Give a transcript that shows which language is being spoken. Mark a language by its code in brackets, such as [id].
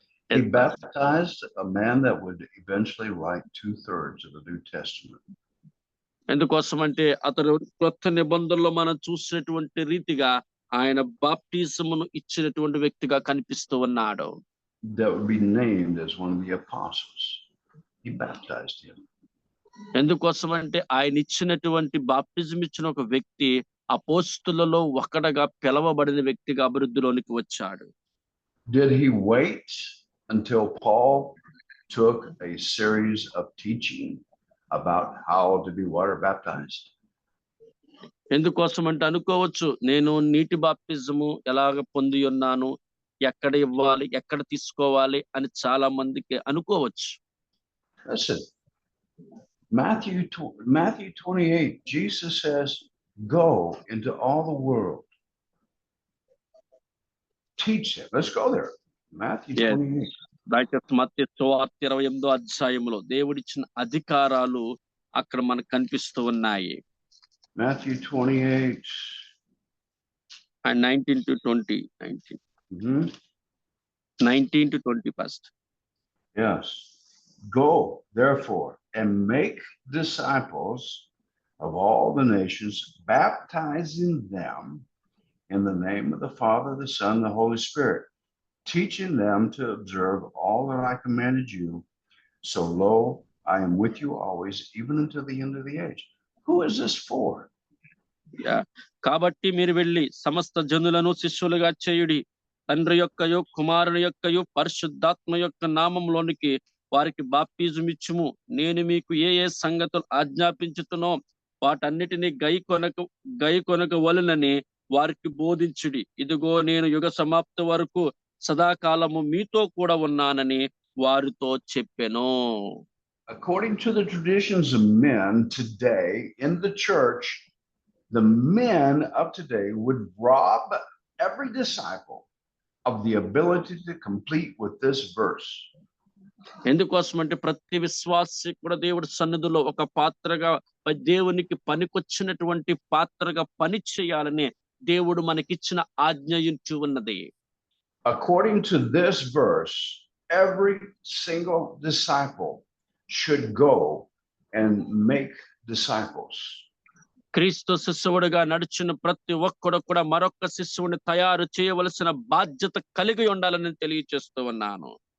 [en] He baptized a man that would eventually write 2/3 of the New Testament. [te] ఎందుకోసం అంటే అతను కొత్త నిబంధనలో మనం చూసినటువంటి రీతిగా ఆయన బాప్టిజమును ఇచ్చినటువంటి వ్యక్తిగా కనిపిస్తూ ఉన్నాడు. [en] That would be named as one of the apostles. He baptized him. [te] ఎందుకోసం అంటే ఆయన ఇచ్చినటువంటి బాప్టిజం ఇచ్చిన ఒక వ్యక్తి అపోస్తులలో ఒకడుగా పిలవబడిన వ్యక్తిగా అభివృద్ధిలోనికి వచ్చాడు. [en] Did he wait until Paul took a series of teaching about how to be water baptized? [te] ఎందుకోసం అంటే అనుకోవచ్చు, నేను నీటి బాప్టిజము ఎలాగ పొంది ఉన్నాను, ఎక్కడ ఇవ్వాలి, ఎక్కడ తీసుకోవాలి అని చాలా మందికి అనుకోవచ్చు. [en] Listen, Matthew 28, Jesus says, Go into all the world. Teach them. Let's go there. Matthew Yes. 28. [te] దయచేసి మత్తయి సువార్త 28వ అధ్యాయంలో దేవుడిచ్చిన అధికారాలు అక్కడ మనకు కనిపిస్తూ ఉన్నాయి. [en] Matthew 28. And 19 to 20. 19 to 20 first. Yes. Go, therefore, and make disciples of all the nations, baptizing them in the name of the Father, the Son, the Holy Spirit, teaching them to observe all that I commanded you. So lo, I am with you always, even until the end of the age. Who is this for? [te] కాబట్టి మీరు వెళ్ళి సమస్త జనులను శిష్యులుగా చేయుడి, తండ్రి యొక్కయు కుమారుని యొక్కయు పరిశుద్ధాత్మ యొక్క నామంలోనికి వారికి బాప్తిజం ఇచ్చుము. నేను మీకు ఏ ఏ సంగతులు ఆజ్ఞాపించుతునో వాటన్నిటిని గైకొనక వలెనని వారికి బోధించుడి. ఇదిగో నేను యుగ సమాప్తి వరకు సదాకాలము మీతో కూడా ఉన్నానని వారితో చెప్పెను. [en] According to the traditions of men today in the church, the men of today would rob every disciple of the ability to complete with this verse. [te] ఎందుకోసం అంటే ప్రతి విశ్వాసి కూడా దేవుడి సన్నిధిలో ఒక పాత్రగా, దేవునికి పనికొచ్చినటువంటి పాత్రగా పని చేయాలని దేవుడు మనకిచ్చిన ఆజ్ఞ ఇంటూ ఉన్నది. [en] According to this verse, every single disciple should go and make disciples. [te] క్రీస్తు శిష్యుడిగా నడిచిన ప్రతి ఒక్కడు కూడా మరొక శిష్యుడిని తయారు చేయవలసిన బాధ్యత కలిగి ఉండాలని తెలియజేస్తూ ఉన్నాను.